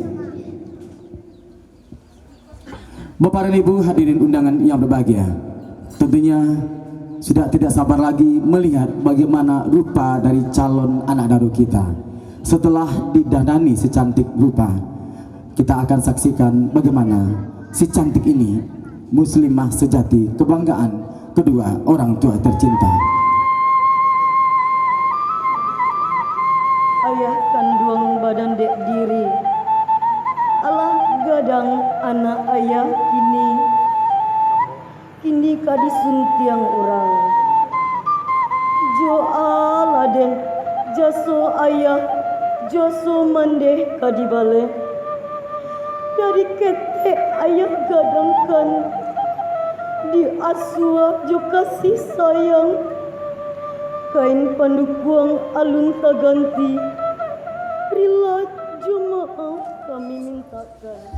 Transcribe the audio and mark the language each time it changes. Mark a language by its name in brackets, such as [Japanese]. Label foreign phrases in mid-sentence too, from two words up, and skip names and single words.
[Indonesian] Bapak dan Ibu hadirin undangan yang berbahagia, tentunya sudah tidak sabar lagi melihat bagaimana rupa dari calon anak daru kita. Setelah didanani secantik rupa, kita akan saksikan bagaimana si cantik ini muslimah sejati, kebanggaan kedua orang tua tercinta. [Minangkabau] Ayah kandung badan dek diri, alah gadang anak ayah kini kadisuntiang orang. Jo aladen jaso ayah jaso mandeh kadibale, dari ketek ayah gadangkan di asua jo kasih sayang, kain pandukuang alun taganti, rila jo maaf kami mintakan.